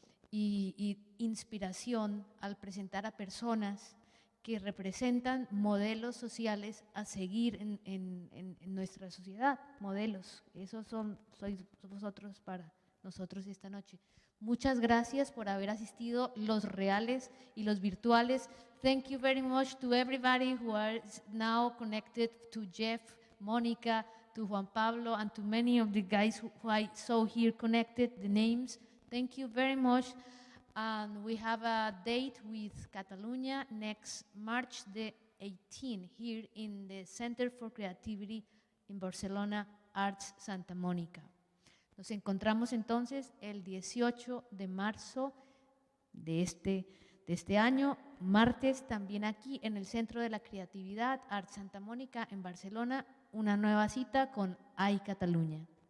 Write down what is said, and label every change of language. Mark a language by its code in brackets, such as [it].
[es] y inspiración al presentar a personas que representan modelos sociales a seguir en nuestra sociedad, modelos. Esos sois vosotros para nosotros esta noche. Muchas gracias por haber asistido, los reales y los virtuales. [en] Thank you very much to everybody who are now connected, to Jeff, Mónica, to Juan Pablo, and to many of the guys who I saw here connected, the names. Thank you very much. And we have a date with Catalunya next March the 18th here in the Center for Creativity in Barcelona, Arts Santa Mónica. [es] Nos encontramos entonces el 18 de marzo de este año, martes, también aquí en el Centro de la Creatividad, Arts Santa Mónica, en Barcelona, una nueva cita con AI Catalunya.